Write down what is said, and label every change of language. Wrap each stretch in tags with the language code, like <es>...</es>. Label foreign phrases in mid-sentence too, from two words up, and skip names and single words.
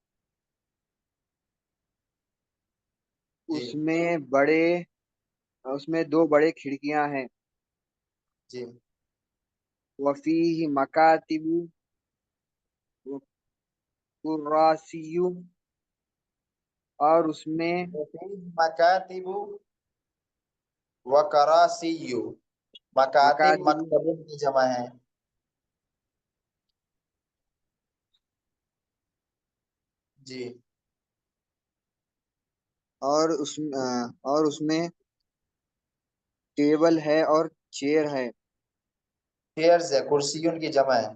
<ur>جی اس میں دو بڑے کھڑکیاں ہیں. جی.</ur> <ar>وفیہ مکاتب وکراسی,</ar> <ur>اور اس میں</ur> <ar>مکاتب و کراسی, مکاتب</ar> <ur>مکاتب مکتبوں کی جمع ہے. جی. اور اس میں ٹیبل ہے اور چیئر ہے. چیئرز ہے, کرسیوں کی جمع ہے.</ur>